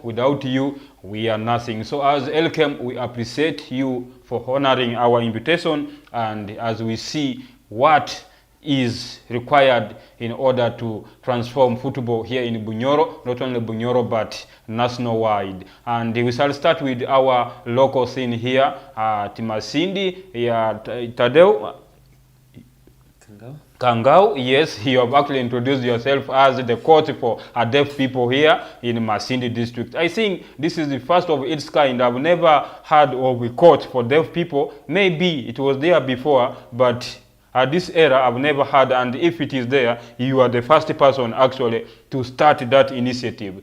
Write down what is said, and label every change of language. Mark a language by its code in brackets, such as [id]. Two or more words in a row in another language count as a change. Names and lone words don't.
[en] Without you, we are nothing. So as Elkem, we appreciate you for honoring our invitation, and as we see what is required in order to transform football here in Bunyoro, not only Bunyoro, but national-wide. And we shall start with our local scene here at Masindi. Tadeo. Kangao, yes, you have actually introduced yourself as the coach for deaf people here in Masindi district. I think this is the first of its kind. I've never heard of a coach for deaf people. Maybe it was there before, but at this era I've never heard, and if it is there, you are the first person actually to start that initiative.